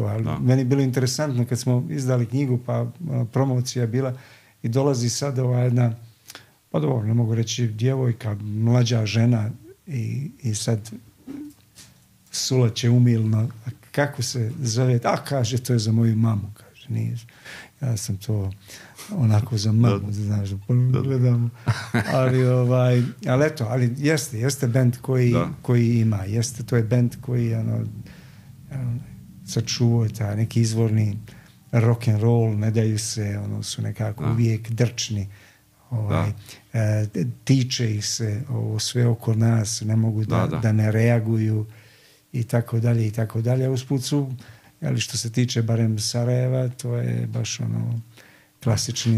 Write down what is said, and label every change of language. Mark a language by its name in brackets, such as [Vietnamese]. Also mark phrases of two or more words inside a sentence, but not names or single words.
[Bosnian] Ali meni je bilo interesantno kad smo izdali knjigu, pa promocija je bila i dolazi sad jedna, pa dobro, ne mogu reći djevojka, mlađa žena i sad sulaće umilno, kako se zove, kaže, to je za moju mamu, kaže. nije. Ja sam to onako za mamu, znaš, da gledam. Ali eto, ali jeste bend koji ima, to je bend koji sačuvao taj neki izvorni [English] rock and roll, [Bosnian] ne daju se, su nekako uvijek drčni. Tiče ih se ovo sve oko nas, ne mogu da ne reaguju i tako dalje i tako dalje. Usput su, ali što se tiče barem Sarajeva, to je baš klasični...